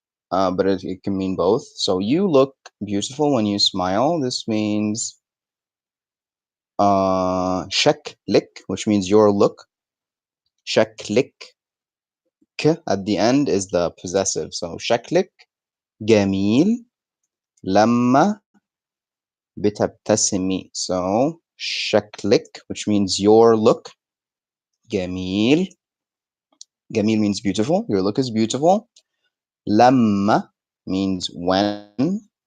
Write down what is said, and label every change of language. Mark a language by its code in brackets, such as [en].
[en] But it can mean both. So you look beautiful when you smile. This means شكلك, which means your look. شكلك, k at the end is the possessive. So [ar] شكلك جميل لما بتبتسمي. [en] So شكلك, which means your look. [ar] جميل. [en] جميل means beautiful. Your look is beautiful. لما means when.